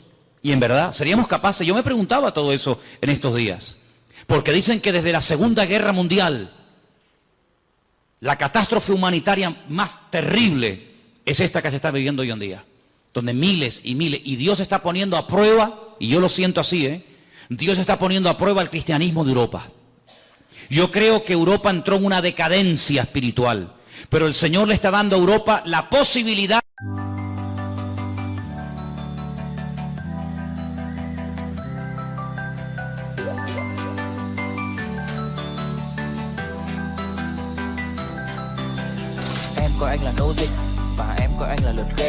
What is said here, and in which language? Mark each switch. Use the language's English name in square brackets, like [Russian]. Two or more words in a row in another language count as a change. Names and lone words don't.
[Spanish] Y en verdad, ¿seríamos capaces? Yo me preguntaba todo eso en estos días, porque dicen que desde la Segunda Guerra Mundial, la catástrofe humanitaria más terrible es esta que se está viviendo hoy en día, donde miles y miles, y Dios está poniendo a prueba, y yo lo siento así, Dios está poniendo a prueba el cristianismo de Europa. Yo creo que Europa entró en una decadencia espiritual, pero el Señor le está dando a Europa la posibilidad. [Vietnamese] Em coi anh là nô dịch và em coi anh là lượt game.